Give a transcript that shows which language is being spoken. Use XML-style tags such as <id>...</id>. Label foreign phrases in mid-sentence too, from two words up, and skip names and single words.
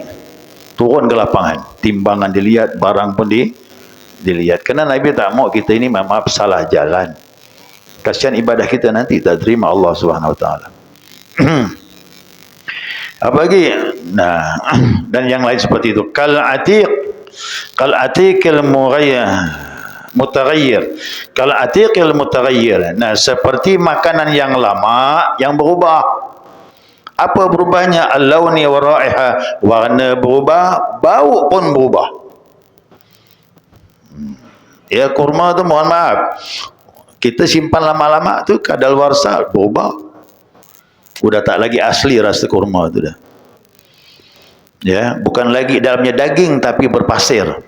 <ms>Turun ke lapangan, timbangan dilihat, barang pun dilihat. Kerana Nabi tak mau kita ini maaf salah jalan. Kasihan ibadah kita nanti tak terima Allah</ms> <ar>سبحانه وتعالى.</ar> <ms>Apalagi, nah, dan yang lain seperti itu.</ms> <ar>كالعتيق المتغير. كالعتيق المتغير.</ar> <ms>Nah, seperti makanan yang lama yang berubah. Apa berubahnya?</ms> <ar>اللون والرائحة,</ar> <ms>warna berubah, bau pun berubah. Ya, kurma tu mohon maaf, kita simpan lama-lama tu kadaluarsa berubah. Sudah tak lagi asli rasa kurma tu dah. Ya, bukan lagi dalamnya daging tapi berpasir.</ms>